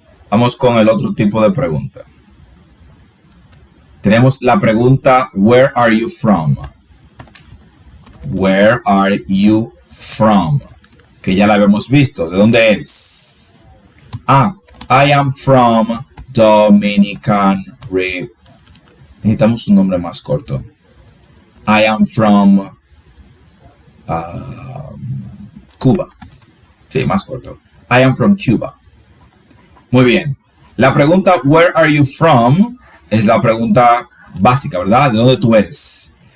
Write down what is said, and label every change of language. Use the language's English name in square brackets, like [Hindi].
[Spanish] Vamos con el otro tipo de pregunta. Tenemos la pregunta, [English] where are you from? Where are you from? [Spanish] Que ya la habíamos visto. ¿De dónde eres? [English] I am from Dominican Republic. [Spanish] Necesitamos un nombre más corto. [English] I am from Cuba. [Spanish] Sí, más corto. [English] I am from Cuba. [Spanish] Muy bien. La pregunta [English] where are you from [Spanish] es la pregunta básica, ¿verdad? ¿De dónde tú eres?